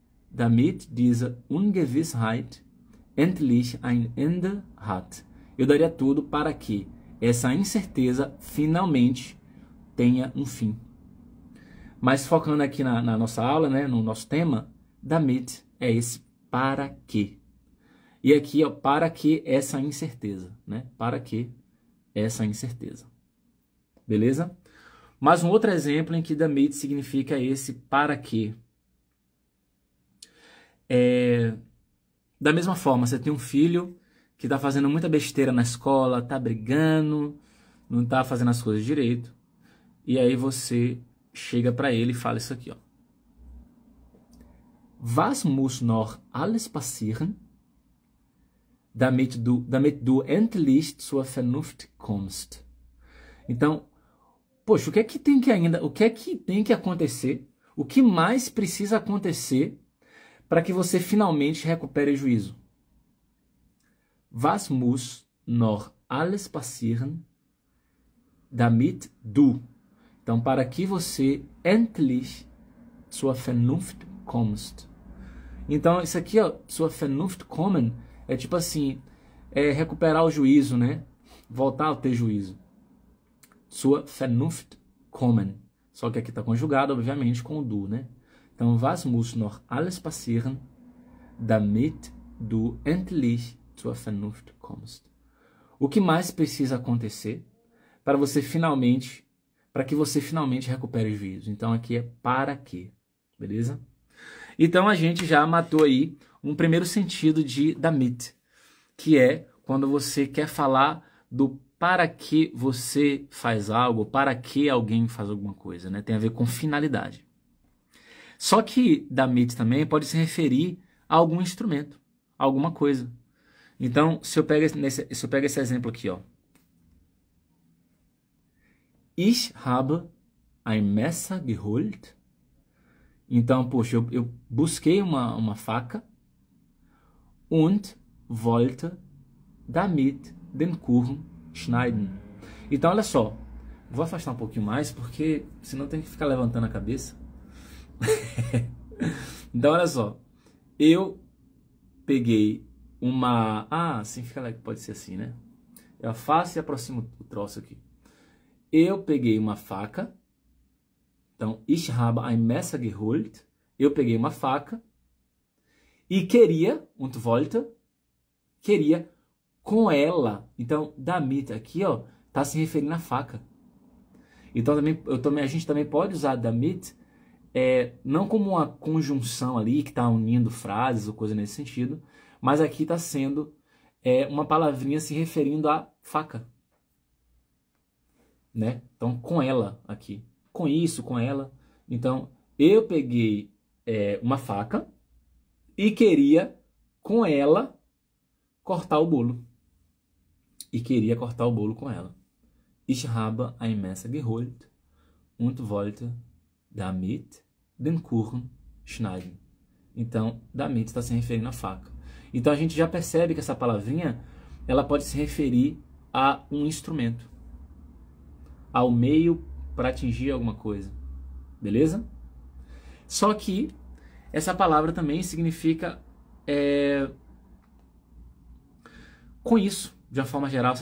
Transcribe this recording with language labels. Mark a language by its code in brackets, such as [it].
[de] Damit diese Ungewissheit endlich ein Ende hat. [pt] Eu daria tudo para que essa incerteza finalmente tenha um fim. Mas focando aqui na nossa aula, né, no nosso tema, damit é esse para quê. E aqui, ó, para que essa incerteza, né? Para que essa incerteza. Beleza? Mas um outro exemplo em que damit significa esse para quê. Da mesma forma, você tem um filho que está fazendo muita besteira na escola, está brigando, não está fazendo as coisas direito. E aí você chega para ele e fala isso aqui, ó. [de] Was muss noch alles passieren, damit du endlich zur Vernunft kommst? [pt] Então, poxa, o que é que tem que acontecer? O que mais precisa acontecer para que você finalmente recupere o juízo? [de] Was muss noch alles passieren, damit du? [pt] Então, para que você [de] endlich zur Vernunft kommst. [pt] Então, isso aqui, ó, [de] zur Vernunft kommen, [pt] é tipo assim, recuperar o juízo, né? Voltar a ter juízo. [de] Zur Vernunft kommen. [pt] Só que aqui está conjugado, obviamente, com o du, né? Então, [de] was muss noch alles passieren, damit du endlich zur Vernunft kommst? [pt] O que mais precisa acontecer para que você finalmente recupere o juízo? Então, aqui é para quê, beleza? Então, a gente já matou aí um primeiro sentido de damit, que é quando você quer falar do para que você faz algo, para que alguém faz alguma coisa, né? Tem a ver com finalidade. Só que damit também pode se referir a algum instrumento, a alguma coisa. Então, se eu pego esse exemplo aqui, ó. [de] Ich habe ein Messer geholt. [pt] Então, poxa, eu busquei uma faca [de] und wollte damit den Kuchen schneiden. [pt] Então, olha só, vou afastar um pouquinho mais, porque senão tem que ficar levantando a cabeça. Então, olha só, eu peguei uma... Ah, assim fica, pode ser assim, né? Eu afasto e aproximo o troço aqui. Eu peguei uma faca. [de] Então, ich habe ein Messer geholt. [pt] Eu peguei uma faca e queria, [de] und wollte, [pt] queria com ela. Então, damit aqui, ó, tá se referindo à faca. Então, a gente também pode usar damit não como uma conjunção ali que está unindo frases ou coisa nesse sentido, mas aqui está sendo uma palavrinha se referindo à faca, né? Então, com ela aqui. Com isso, com ela. Então, eu peguei uma faca e queria, com ela, cortar o bolo. E queria cortar o bolo com ela. [de] Ich habe ein Messer geholt und wollte damit den Kuchen schneiden. [pt] Então, damit está se referindo à faca. Então, a gente já percebe que essa palavrinha, ela pode se referir a um instrumento, ao meio para atingir alguma coisa, beleza? Só que essa palavra também significa com isso, de uma forma geral.